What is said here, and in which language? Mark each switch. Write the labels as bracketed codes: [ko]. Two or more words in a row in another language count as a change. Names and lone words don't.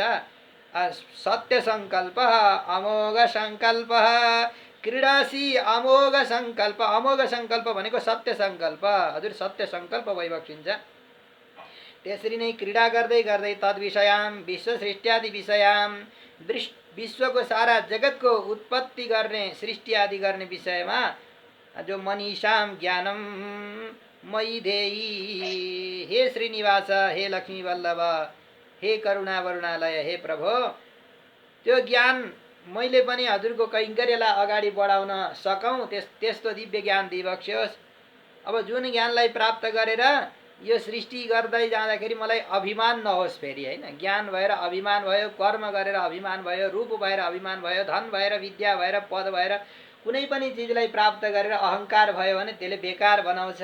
[ne] सत्य सङ्कल्प अमोघ सङ्कल्प क्रीडासी अमोघ सङ्कल्प, अमोघ सङ्कल्प भनेको सत्य सङ्कल्प, हजुर सत्य सङ्कल्प भइबक्सिन्छ। त्यसरी नै क्रीडा गर्दै गर्दै [sa] तद्विषयाम विश्व सृष्टि विषयाम, [ne] विश्वको सारा जगतको उत्पत्ति गर्ने, सृष्टि आदि गर्ने विषयमा जो [sa] मनीषाम ज्ञानम, मयि देही। [ne] हे श्रीनिवास, हे लक्ष्मी वल्लभ, हे करुणा वरुणालय, हे प्रभु, त्यो ज्ञान मैले पनि हजुरको कैङ्कर्यलाई अगाडि बढाउन सकौँ, त्यस्तो दिव्य ज्ञान दिइबक्स्योस्। अब जुन ज्ञानलाई प्राप्त गरेर यो सृष्टि गर्दै जाँदाखेरि मलाई अभिमान नहोस् फेरि, होइन? ज्ञान भएर अभिमान भयो, कर्म गरेर अभिमान भयो, रूप भएर अभिमान भयो, धन भएर, विद्या भएर, पद भएर कुनै पनि चिजलाई प्राप्त गरेर अहङ्कार भयो भने त्यसले बेकार बनाउँछ।